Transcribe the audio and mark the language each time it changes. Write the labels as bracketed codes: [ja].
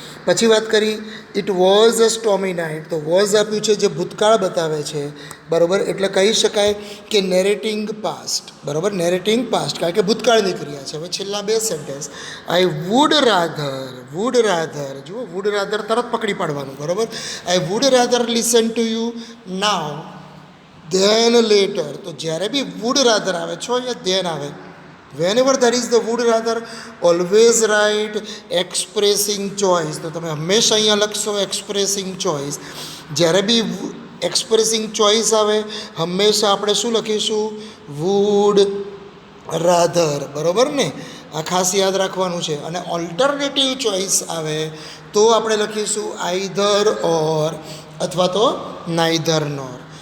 [gu] પછી વાત કરી [en] It was a stormy night. [gu] તો વોઝ આપ્યું છે જે ભૂતકાળ બતાવે છે, બરાબર, એટલે કહી શકાય કે નેરેટિંગ પાસ્ટ, બરાબર, નેરેટિંગ પાસ્ટ, કારણ કે ભૂતકાળની ક્રિયા છે. હવે છેલ્લા બે sentence. [en] I would rather. Would rather, જુઓ, would rather [gu] તરત પકડી પાડવાનું, બરાબર. [en] I would rather listen to you now then later. [gu] તો જ્યારે બી વુડ રાધર આવે છો, અહીંયા ધેન આવે. [en] whenever there is the would rather, always write expressing choice. [gu] તો તમે હંમેશા અહીંયા લખશો expressing choice. જ્યારે બી એક્સપ્રેસિંગ ચોઇસ આવે હંમેશા આપણે શું લખીશું? વુડ રાધર, બરાબર ને. આ ખાસ યાદ રાખવાનું છે. અને ઓલ્ટરનેટિવ ચોઇસ આવે તો આપણે લખીશું આઈધર ઓર અથવા તો નાઈધર નોર.